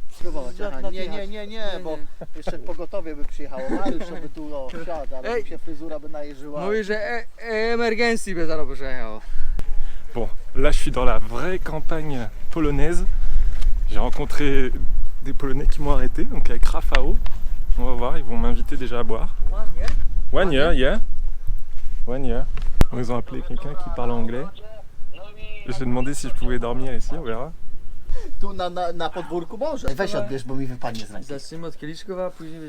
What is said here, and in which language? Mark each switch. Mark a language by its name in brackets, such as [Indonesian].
[Polish] Spróbować, nie, bo jeszcze pogotowie by przyjechało, Mariusz by tu wsiadł, ale mi się fryzura by najeżyła. Mówi, że emergencji by zaraz przyjechało. [French] Bon, là je suis dans la vraie campagne polonaise. J'ai rencontré des Polonais qui m'ont arrêté, donc avec Rafał. On va voir, ils vont m'inviter déjà à boire. [English] 1 year, yeah. 1 year. [French] Ils ont appelé quelqu'un qui parle anglais. J'ai demandé si je pouvais dormir ici, on verra. [Polish] Tu na podwórku może. Weź odbierz, bo mi wypadnie z ręki. Zacznijmy od kieliszków, a później...